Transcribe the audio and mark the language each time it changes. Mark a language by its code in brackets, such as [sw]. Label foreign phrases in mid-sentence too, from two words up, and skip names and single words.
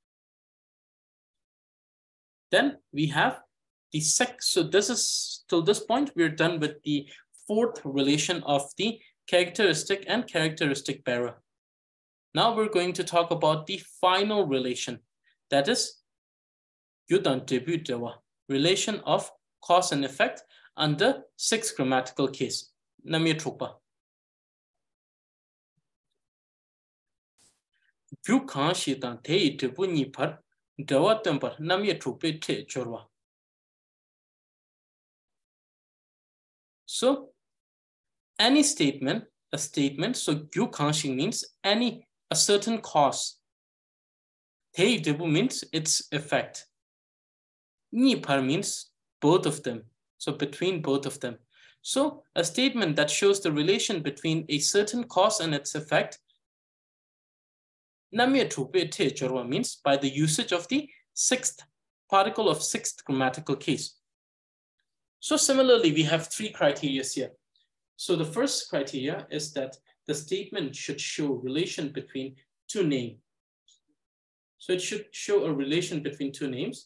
[en] Then we have the so this is, till this point, we're done with the fourth relation of the characteristic and characteristic bearer. Now we're going to talk about the final relation, that is [bo] རྒྱུ་དང་འབྲས་བུའི་འབྲེལ་བ, [en] relation of cause and effect under sixth grammatical case. [bo] རྣམ་དབྱེ་སྒྲུབ་པ། རྒྱུ་གང་ཞིག་དང་དེའི་འབྲས་བུ་གཉིས་པར་འབྲེལ་བ་སྟོན་པ་རྣམ་དབྱེ་སྒྲུབ་པའི་སྦྱོར་བ. [en] So any statement, a statement, so [bo] རྒྱུ་གང་ཞིག [en] means any, a certain cause. [bo] དེའི་འབྲས་བུ [en] means its effect. [bo] གཉིས་པར [en] means both of them. So between both of them. So a statement that shows the relation between a certain cause and its effect, [bo] རྣམ་དབྱེ་སྒྲུབ་པའི་སྦྱོར་བ [en] means by the usage of the sixth particle of sixth grammatical case. So similarly, we have three criteria here. So the first criteria is that the statement should show relation between two names. So it should show a relation between two names.